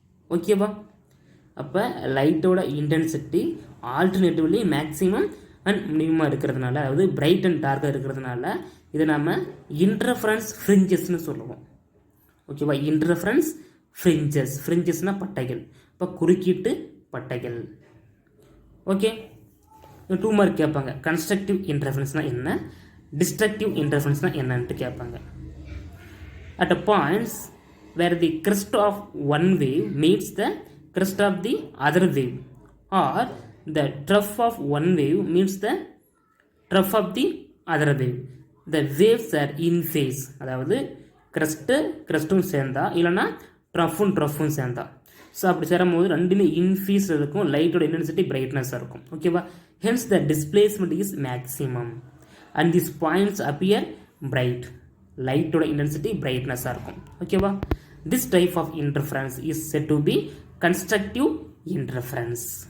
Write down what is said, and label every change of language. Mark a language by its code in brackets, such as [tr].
[ta] ஓகேவா, அப்போ லைட்டோட இன்டென்சிட்டி ஆல்டர்னேட்டிவ்லி மேக்ஸிமம் அண்ட் மினிமமாக இருக்கிறதுனால, அதாவது பிரைட் அண்ட் டார்க்காக இருக்கிறதுனால இதை நம்ம இன்டர்ஃபரன்ஸ் ஃப்ரிஞ்சஸ்ன்னு சொல்லுவோம். ஓகேவா, இன்டர்ஃபரன்ஸ் ஃப்ரிஞ்சஸ்னால் பட்டைகள். இப்போ குறுக்கீட்டு பட்டைகள். ஓகே, 2 மார்க் கேட்பாங்க. கன்ஸ்ட்ரக்டிவ் இன்டர்ஃபரன்ஸ்னால் என்ன, டிஸ்ட்ரக்டிவ் இன்டர்ஃபரன்ஸ்னால் என்னன்ட்டு கேட்பாங்க. [en] At a points where the crest of one wave meets the crest of the other wave, or the trough of one wave meets the trough of the other wave, the waves are in phase. [ta] அதாவது கிரஸ்ட்டும் சேர்ந்தா இல்லைன்னா ட்ரஃப்பும் சேர்ந்தா, so அப்படி சேரும்போது ரெண்டுமே இன்ஃபீஸ் இருக்கும், லைட்டோட intensity பிரைட்னஸாக இருக்கும். [en] ஓகேவா, hence the displacement is maximum and this points appear bright. [ta] லைட்டோட இன்டென்சிட்டி பிரைட்னஸாக இருக்கும். [en] ஓகேவா, this type of interference is said to be constructive interference.